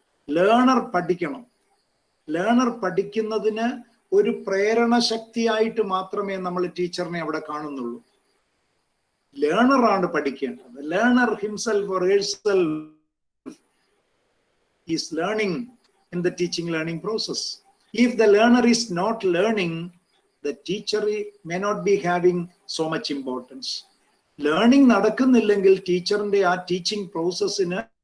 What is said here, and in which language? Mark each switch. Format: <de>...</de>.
<ml>Learner പഠിക്കണം. Learner പഠിക്കുന്നതിന് ഒരു പ്രേരണ ശക്തിയായിട്ട് മാത്രമേ നമ്മൾ ടീച്ചറിനെ അവിടെ കാണുന്നുള്ളൂ. ലേണറാണ് പഠിക്കേണ്ടത്.</ml> <en>Learner himself or herself is learning in the teaching learning process. If the learner is not learning, the teacher may not be having so much importance.</en> <ml>Learning നടക്കുന്നില്ലെങ്കിൽ ടീച്ചറിന്റെ ആ ടീച്ചിങ് പ്രോസസ്സിന്</ml>